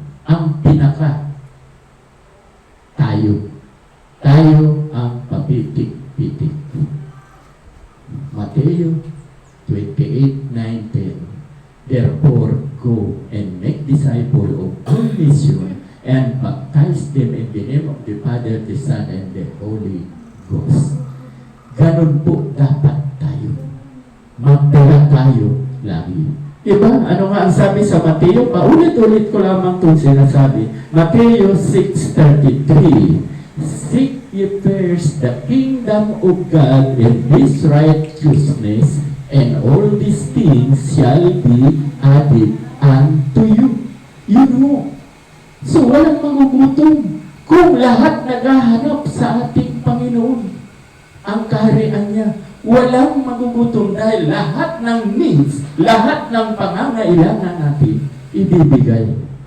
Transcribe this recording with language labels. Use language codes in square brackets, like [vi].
[tl] Ang pinaka tayo ang papitik-pitik. Mateo 28:19. [en] Therefore, go and make disciples of all nations and baptize them in the name of the Father, the Son, and the Holy Ghost. [tl] Ganun po dapat tayo. Magdala tayo lagi Diba? Ano nga ang sabi sa Mateo? Paulit-ulit ko lamang itong sinasabi. Mateo 6:33. [en] Seek ye first the kingdom of God and His righteousness, and all these things shall be added unto you. [tl] Yun mo. So walang magugutom kung lahat naghahanap sa ating Panginoon ang kaharian niya. Walang magugutom dahil lahat ng needs, lahat ng pangangailangan natin, ibibigay.